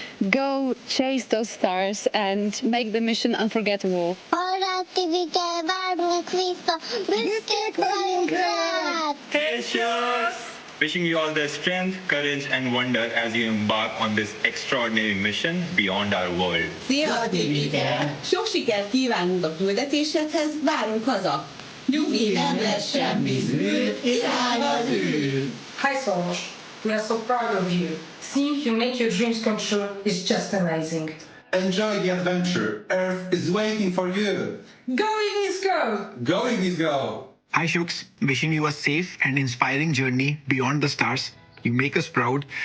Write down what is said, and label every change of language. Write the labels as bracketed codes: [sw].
[en] Go chase those stars and make the mission unforgettable. Hey, Shooks! Wishing you all the strength, courage, and wonder as you embark on this extraordinary mission beyond our world. [hu] Szia, Tibike! Sok sikert kívánunk a küldetésedhez, várunk haza! Nyugi, nem lesz semmi zűr, irány az űr! [en] Hi, Sonos. We are so proud of you. Seeing you make your dreams come true is just amazing. Enjoy the adventure. Earth is waiting for you. Going is go! Going is go! Hi, Shooks. Wishing you a safe and inspiring journey beyond the stars. You make us proud.